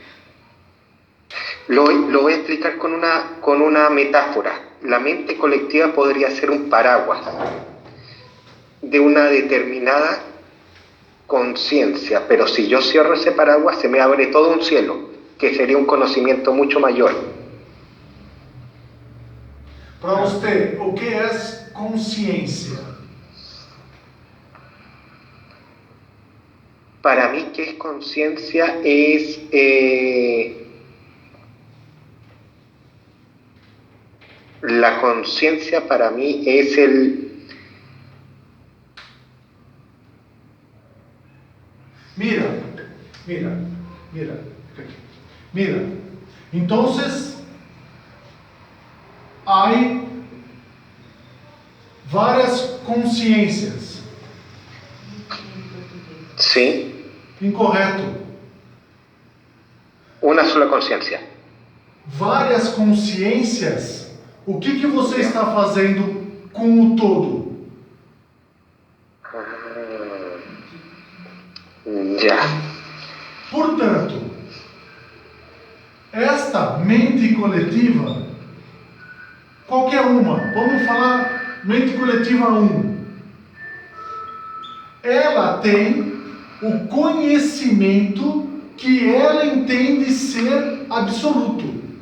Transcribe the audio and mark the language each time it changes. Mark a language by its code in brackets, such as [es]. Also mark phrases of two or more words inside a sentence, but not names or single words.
[es] Lo voy a explicar con una metáfora. La mente colectiva podría ser un paraguas de una determinada conciencia, pero si yo cierro ese paraguas se me abre todo un cielo, que sería un conocimiento mucho mayor. [pt] Para você, o que é consciência? [es] Para mí, ¿qué es conciencia? Es la conciencia para mí es el... Mira. Entonces, hay [pt] várias consciências. [es] Sí. [pt] Incorreto. [es] Una sola conciencia. [pt] Várias consciências O que você está fazendo com o todo? [es] Ya. [pt] Portanto, esta mente coletiva, qualquer uma, vamos falar mente coletiva 1, ela tem o conhecimento que ela entende ser absoluto.